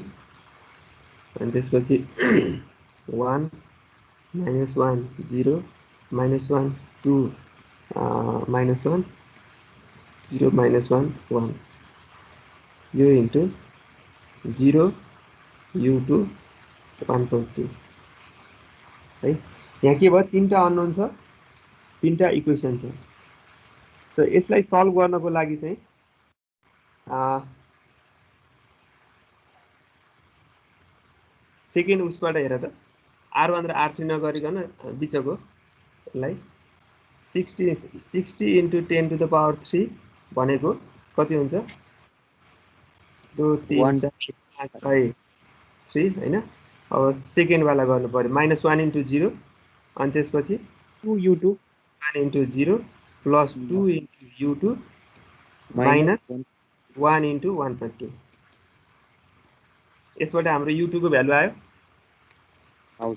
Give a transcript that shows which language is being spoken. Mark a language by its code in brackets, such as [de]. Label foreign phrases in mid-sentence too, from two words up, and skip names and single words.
[ne] and त्यसपछि [en] 1 minus 1 0 minus 1 2 minus 1 0 minus 1 1 [ne] यो into 0 U2 1.2 है यहाँ के भयो तीनटा अननोन छ तीनटा इक्वेसन छ सो यसलाई सल्भ गर्नको लागि चाहिँ सेकेन्ड उसबाट हेर त R1 र R3 नगरिकन बिचको यसलाई [en] 60 into 10 to the power 3 [ne] भनेको कति हुन्छ 2 3 4 5 3 हैन अब सेकेन्ड वाला गर्नु पर्यो -1 into 0 अनि त्यसपछि 2 U2 [en] 1 into 0 plus 2 into U2 minus 1 into 1.2 [ne] यसबाट हाम्रो U2 को भ्यालु आयो आउँछ